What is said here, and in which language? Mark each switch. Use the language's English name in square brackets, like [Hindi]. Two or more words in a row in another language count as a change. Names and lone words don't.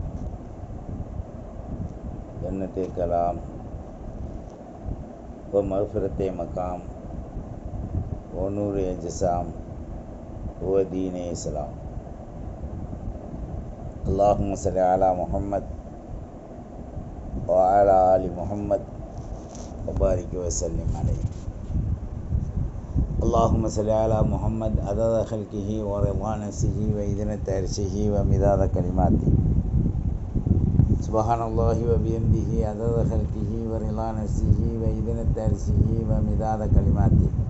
[Urdu] جنتِ کلام و مغفرتِ مقام و نور اجسام و دینِ اسلام. [Arabic] اللهم صل على محمد و على آل محمد و بارك و سلم عليه. اللهم صل على محمد عدد خلقه ورضا نفسه وإذنة عرشه ومداد كلماته. سبحان الله وبحمده عدد خلقه ورضا نفسه وإذنة عرشه ومداد كلماته.